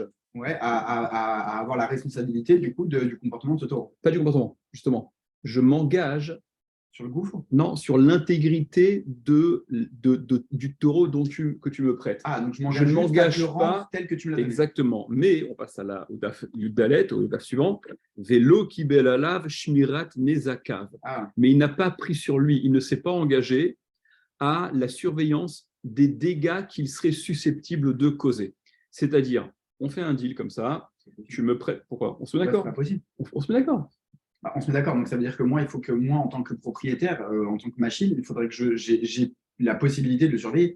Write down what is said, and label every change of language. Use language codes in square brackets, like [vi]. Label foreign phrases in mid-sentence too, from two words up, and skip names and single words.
[fr] Ouais, à avoir la responsabilité, du coup, du comportement de ce taureau. Pas du comportement, justement. Je m'engage sur le gouffre. Non, sur l'intégrité du taureau que tu me prêtes. Ah, donc je ne m'engage pas tel que tu me l'as donné. Exactement. Mais on passe au [he] דף יוד דלת, [fr] au daf suivant. [he] ולא קיבל עליו שמירת נזקיו. [fr] Mais il n'a pas pris sur lui, il ne s'est pas engagé à la surveillance des dégâts qu'il serait susceptible de causer. C'est-à-dire, on fait un deal comme ça, tu me prêtes. Pourquoi? On se met d'accord. C'est pas possible. On se met d'accord. Bah, on se met d'accord, donc ça veut dire que moi, il faut que moi, en tant que propriétaire, en tant que machine, il faudrait que j'ai la possibilité de le surveiller.